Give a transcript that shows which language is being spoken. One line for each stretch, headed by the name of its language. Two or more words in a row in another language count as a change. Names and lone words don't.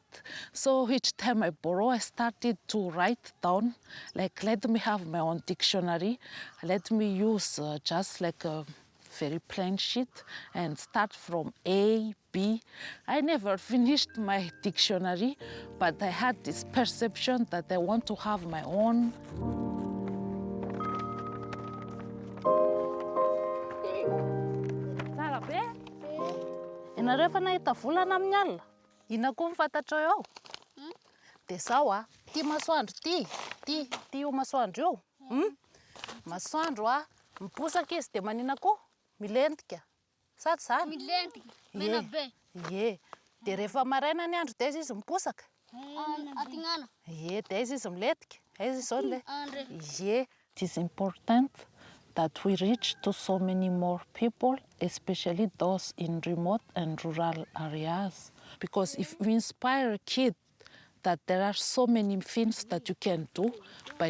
English: So each time I borrow, I started to write down, like, let me have my own dictionary. Let me use just like a very plain sheet and start from A, B. I never finished my dictionary, but I had this perception that I want to have my own.
Malagasy: Inareo nahita volana amin'ny alina? Ina koa mifantatra eo? Dia zao ty masoandro ty io masoandro io. Masoandro miposaka izy dia manina koa? Milentika. Sady zany? Milentika, mena be. Ie. Dia rehefa maraina ny andro dia izy miposaka? Atinana. Ie, dia izy miletika. Izy izao le. Andre. Ie.
English: It is important that we reach to so many more people, especially those in remote and rural areas. Because if we inspire a kid that there are so many things that you can do by